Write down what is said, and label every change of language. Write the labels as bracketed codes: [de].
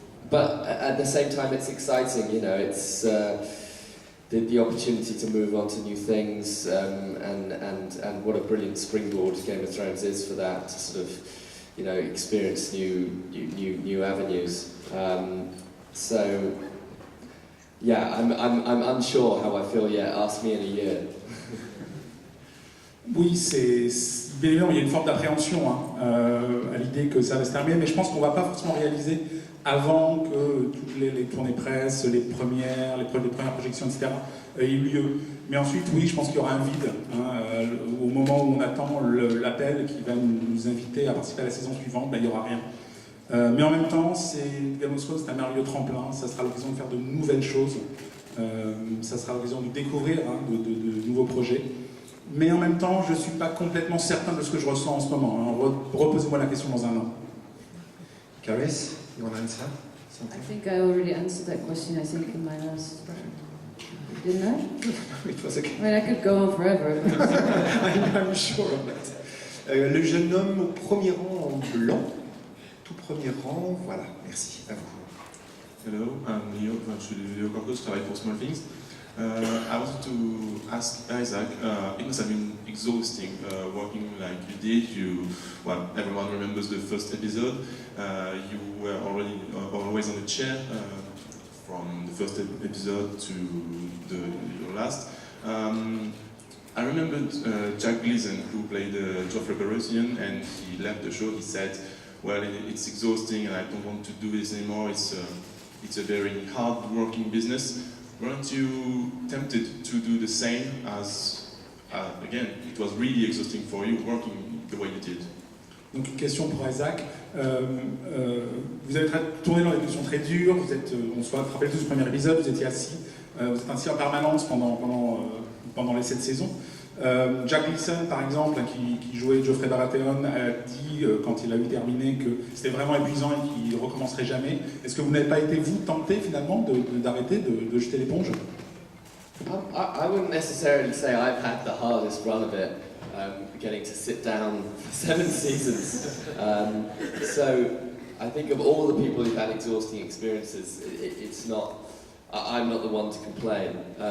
[en] But at the same time, it's exciting, you know, it's the opportunity to move on to new things, and what a brilliant springboard Game of Thrones is for that, to sort of, you know, experience new avenues. So, yeah, I'm unsure how I feel yet. Ask me in a year. [fr] Oui, bien évidemment, il y a une forme d'appréhension à l'idée que ça va se terminer, mais je pense qu'on ne va pas forcément réaliser avant que toutes les tournées presse, les premières projections, etc. aient eu lieu. Mais ensuite, oui, je pense qu'il y aura un vide au moment où on attend l'appel qui va nous inviter à participer à la saison suivante, il n'y aura rien. Mais en même temps, Game of Thrones, c'est un merveilleux tremplin, ça sera l'occasion de faire de nouvelles choses, ça sera l'occasion de découvrir de nouveaux projets. Mais en même temps, je ne suis pas complètement certain de ce que je ressens en ce moment. Reposez-moi la question dans un an. [en] Caris, you want to answer I something? think I already answered that question, I think, in my last... Didn't I? It was okay. I mean, I could go on forever. I'm sure of that. [fr] Le jeune homme au premier rang en blanc, tout premier rang, voilà, merci, à vous. [en] Hello, I'm Leo, [fr] je suis Leo Corcos, je travaille pour Small Things. [en] I wanted to ask Isaac, it must have been exhausting working like you did. Well, everyone remembers the first episode. You were always on a chair from the first episode to your last. I remember Jack Gleason, who played Joffrey Baratheon, and he left the show. He said, "Well, it's exhausting, and I don't want to do this anymore. It's a very hard-working business." Weren't you tempted to do the same as, again, it was really exhausting for you working the way you did? [fr] Donc une question pour Isaac. Vous avez tourné dans des conditions très dures, on se rappelle tous du premier épisode, vous étiez assis, vous êtes assis en permanence pendant les 7 saisons. Jack Gleason, par exemple, qui jouait Joffrey Baratheon, a dit, quand il a eu terminé, que c'était vraiment épuisant et qu'il ne recommencerait jamais. Est-ce que vous n'avez pas été, vous, tenté, finalement, d'arrêter, de jeter l'éponge? [en] I wouldn't necessarily say I've had the hardest run of it, getting to sit down for 7 seasons. So I think of all the people who've had exhausting experiences, it's not, I'm not the one to complain.